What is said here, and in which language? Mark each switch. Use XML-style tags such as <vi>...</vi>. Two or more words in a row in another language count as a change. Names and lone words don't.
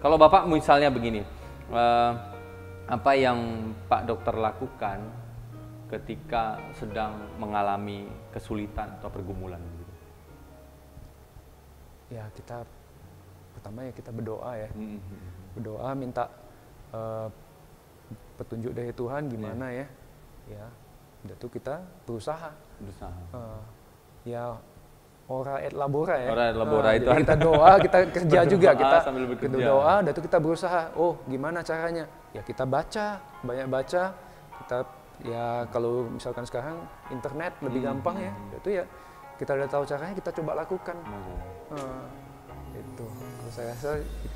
<id>Kalau Bapak misalnya begini, apa yang Pak Dokter lakukan ketika sedang mengalami kesulitan atau pergumulan gitu? Ya pertama kita berdoa ya. Berdoa minta petunjuk dari Tuhan gimana ya. Udah tuh kita berusaha. Ya</id> <la>ora et labora</la> <id>ya.</id> <la>Ora et labora itu</la> <id>kita doa, kita kerja juga, kita doa, udah tuh kita berusaha. Gimana caranya? Ya kita baca, banyak baca. Kita ya kalau misalkan sekarang internet lebih gampang ya, itu ya kita udah tahu caranya, kita coba lakukan. Itu kalau saya rasa itu.</id>